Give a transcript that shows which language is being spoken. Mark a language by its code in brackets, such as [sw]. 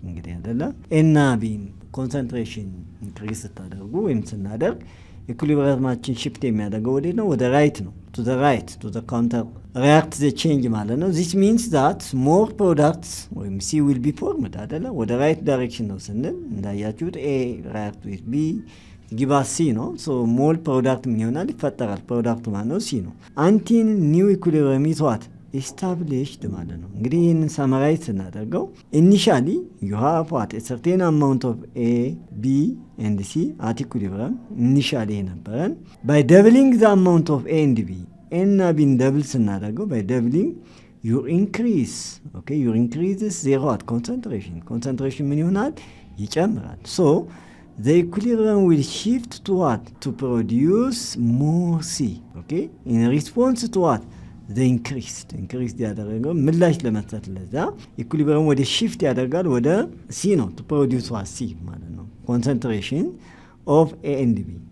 [am] እንግዲህ አይደለ እና B concentration increase ስታደርጉ ወይም ስናደርግ ኢኩሊብሪየማችን ሽፍት የሚያደርገው ወዴት ነው? ወደ ራይት ነው። [en] to the right to the counter react the change [am] ማለት ነው። [en] this means that more products ወይም C will be formed አይደለ? ወደ right direction [am] ነው ስንል እንዳያችሁት [en] A react with B give us C ነው። so more product ምን ይሆናል? [am] ይፈጠራል። ፕሮዳክቱ ማለት ነው C ነው። [en] until new equilibrium is what? [am] established ማለት ነው። እንግዲህ ይህንን ሰመራይዝ ስናደርገው [en] initially you have what? a certain amount of A, B and C at equilibrium. initially [am] ነበረን [en] by doubling the amount of A and B [am] እና Bን double ስናደርገው [en] by doubling you increase you increases their what? [am] concentration ምን ይሆናል? ይጨምራል። [en] so the equilibrium will shift to what? to produce more C in response to what? [am] the increased ያደረገው ምላሽ ለመስጠት ለዛ ኢኩሊብሪየም ወደ shift ያደርጋል ወደ C ነው [en] to produce what? C [am] ማለት ነው [en] concentration of A and B.